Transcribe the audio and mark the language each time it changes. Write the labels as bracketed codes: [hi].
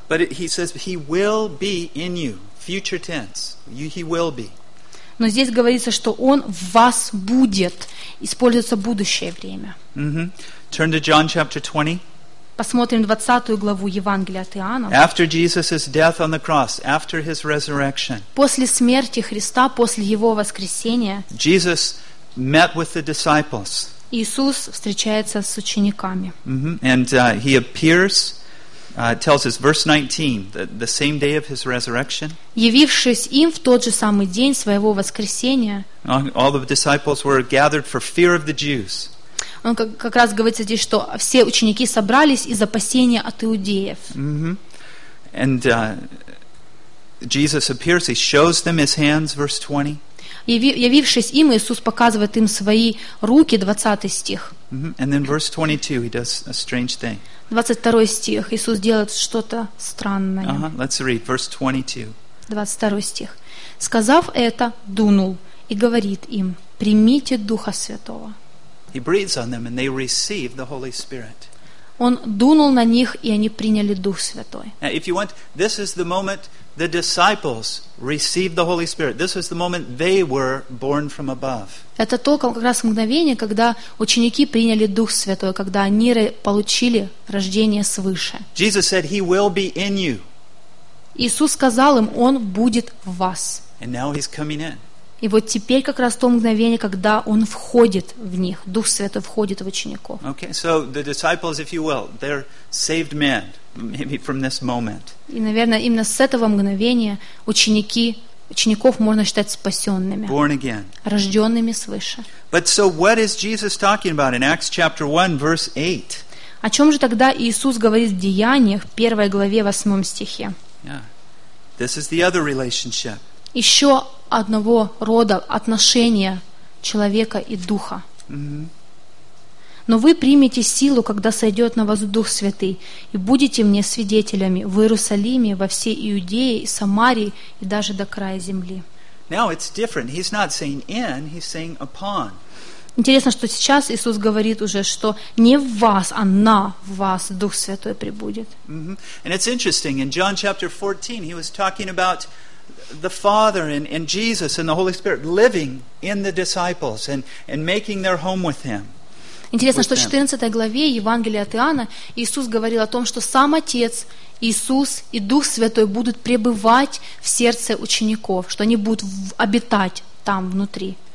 [en] But He says He will be in you, future tense. He will be. [ru] Но здесь говорится, что Он в вас будет, используется будущее время. [en] Mm-hmm. Turn to John chapter 20. [ru] Посмотрим 20 главу Евангелия от Иоанна. [en] After Jesus's death on the cross, after his resurrection, [ru] после смерти Христа, после Его воскресения, [en] Jesus met with the disciples. [ru] Иисус встречается с учениками. Mm-hmm. [en] And he appears, tells us verse 19, the same day of his resurrection. [ru] Явившись им в тот же самый день своего воскресения, [en] all the disciples were gathered for fear of the Jews. [ru] Он как раз говорит здесь, что все ученики собрались из опасения от иудеев. Mm-hmm. [en] And Jesus appears, he shows them his hands, verse 20. [ru] Явившись им, Иисус показывает им свои руки, 20 стих. Mm-hmm. [en] And then verse 22, he does a strange thing. [ru] 22 стих, Иисус делает что-то странное. [en] Uh-huh. Let's read verse 22. [ru] 22 стих. «Сказав это, дунул и говорит им, примите Духа Святого». [en] He breathes on them, and they receive the Holy Spirit. [ru] Он дунул на них, и они приняли Дух Святой. [en] Now, if you want, this is the moment the disciples received the Holy Spirit. This is the moment they were born from above. [ru] Это то, как раз мгновение, когда ученики приняли Дух Святой, когда они получили рождение свыше. [en] Jesus said, He will be in you. [ru] Иисус сказал им, Он будет в вас. [en] And now He's coming in. [ru] И вот теперь как раз то мгновение, когда Он входит в них, Дух Святой входит в учеников. [en] Okay, so the disciples, if you will, they're saved men, maybe from this moment. [ru] И, наверное, именно с этого мгновения учеников можно считать спасенными. [en] Born again. [ru] Рожденными свыше. [en] But so what is Jesus talking about in Acts chapter 1, verse 8? [ru] О чем же тогда Иисус говорит в Деяниях, 1 главе, 8 стихе? [en] Yeah. This is the other relationship. [ru] Еще одного рода отношения человека и духа. Mm-hmm. «Но вы примете силу, когда сойдет на вас Дух Святый, и будете мне свидетелями в Иерусалиме, во всей Иудее, и Самарии, и даже до края земли». [en] Now it's different. He's not saying in, he's saying upon. [ru] Интересно, что сейчас Иисус говорит уже, что не в вас, а на вас Дух Святой пребудет. Mm-hmm. [en] And it's interesting, in John chapter 14, he was talking about the Father and Jesus and the Holy Spirit living in the disciples and making their home with him. [ru] Интересно, что в 14 главе Евангелия от Иоанна Иисус говорил о том, что сам Отец, Иисус и Дух Святой будут пребывать в сердце учеников, что они будут обитать там внутри.